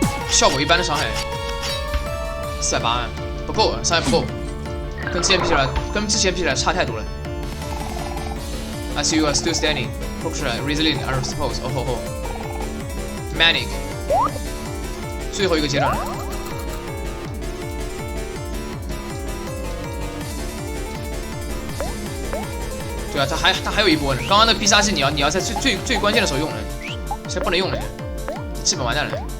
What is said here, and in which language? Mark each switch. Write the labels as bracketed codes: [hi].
[zh] 效果一般的伤害，480，不够，伤害不够，跟之前比起来差太多了。 [en] I see you are still standing, proximate, resilient, I suppose. Oh ho ho. [zh] Manic， 最后一个阶段了。对啊，他还有一波呢。刚刚那必杀技你要在最关键的时候用了，现在不能用了，基本完蛋了。